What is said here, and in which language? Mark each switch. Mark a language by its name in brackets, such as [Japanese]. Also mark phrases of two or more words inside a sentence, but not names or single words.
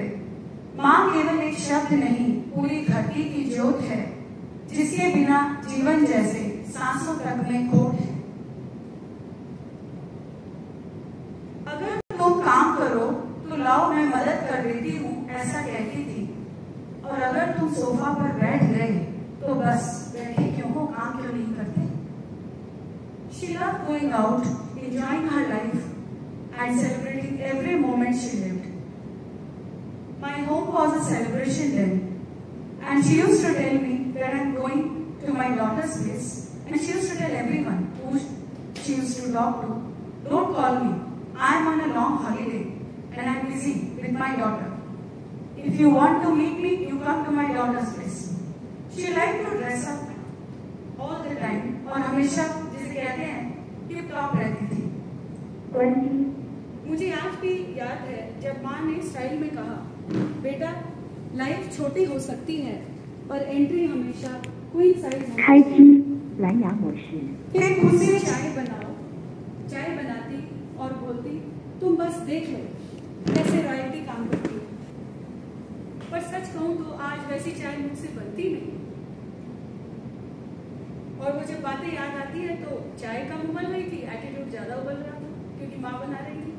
[Hindi] माँ केवल एक शब्द नहीं, पूरी धरती की ज्योत है, जिसके बिना जीवन जैसे सांसों तक में खोट है। अगर तुम काम करो तो लाओ मैं मदद कर देती हूँ, ऐसा कहती थी। और अगर तुम सोफा पर बैठ गए तो बस बैठे क्यों हो, काम क्यों नहीं करते। [English] She loved going out, enjoying her life and celebrating every moment she lived. My home was a celebration then, and she used to tell me that I'm going to my daughter's place, and she used to tell everyone who she used to talk to, don't call me, I'm on a long holiday and I'm busy with my daughter. If you want to meet me, you come to my daughter's place. She liked to dress up all the time, [Hindi] और हमेशा जिसे कहते हैं [English] tip top [Hindi] रहती थी। मुझे आज भी याद है जब माँ ने स्टाइल में कहा, बेटा लाइफ छोटी हो सकती है पर एंट्री हमेशा [English] queen size [Hindi] होती है। [Chinese] 开机蓝牙模式。 [Hindi] फिर मुझसे चाय बनाओ, चाय बनाती और बोलती तुम बस देख लो कैसे रॉयल्टी काम करती है। पर सच कहूं तो आज वैसी चाय मुझसे बनती नहीं, और वो जब बातें याद आती है तो चाय कम उबल रही थी, एटीट्यूड ज्यादा उबल रहा था क्योंकि माँ बना रही थी।